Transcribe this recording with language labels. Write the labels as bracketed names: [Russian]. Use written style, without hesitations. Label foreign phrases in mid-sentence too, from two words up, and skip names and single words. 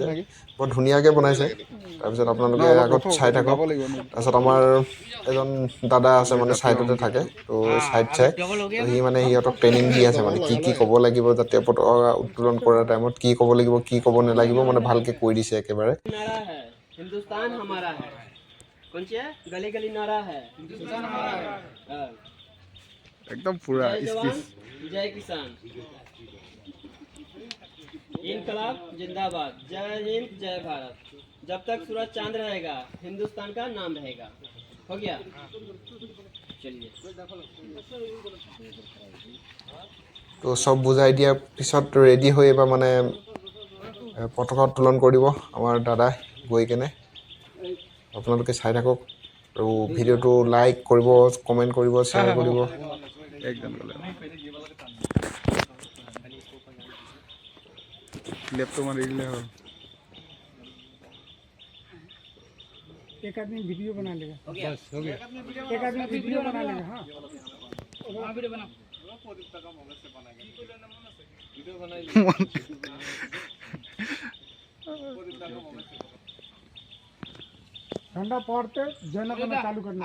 [Assamese] বৰ ধুনীয়াকৈ বনাইছে। তাৰপিছত আপোনালোকে আগত চাই থাকক। তাৰপিছত আমাৰ এজন দাদা আছে মানে ছাইডতে থাকে, তো চাই তো সি মানে সিহঁতক ট্ৰেইনিং দি আছে, মানে কি ক'ব লাগিব, জাতীয় পতাকা উত্তোলন কৰাৰ টাইমত কি ক'ব লাগিব কি ক'ব নালাগিব, মানে ভালকৈ কৈ দিছে একেবাৰে। [Hindi] हिंदुस्तान हमारा है। कौन सी है? गली गली नारा है, हिंदुस्तान हमारा है। एकदम पूरा जय जवान स्पीच। जय किसान, इनकलाब जिंदाबाद, जय हिंद जय भारत। जब तक सूरज चांद रहेगा हिंदुस्तान का नाम रहेगा। हो गया? चलिए। [Assamese] তো চব বুজাই দিয়াৰ পিছত ৰেডি হৈ এবাৰ মানে পতাকা উত্তোলন কৰিব আমাৰ দাদাই গৈ কেনে। আপোনালোকে চাই থাকক আৰু ভিডিঅ'টো লাইক কৰিব, কমেণ্ট কৰিব, শ্বেয়াৰ কৰিব। একদম লেপটপ মাৰি দিলে হ'ল। [Hindi] एक आदमी वीडियो बना लेगा, बस हो गया। एक आदमी वीडियो बना लेगा। हाँ, वीडियो बना। ठंडा पड़ते जन करना चालू करना।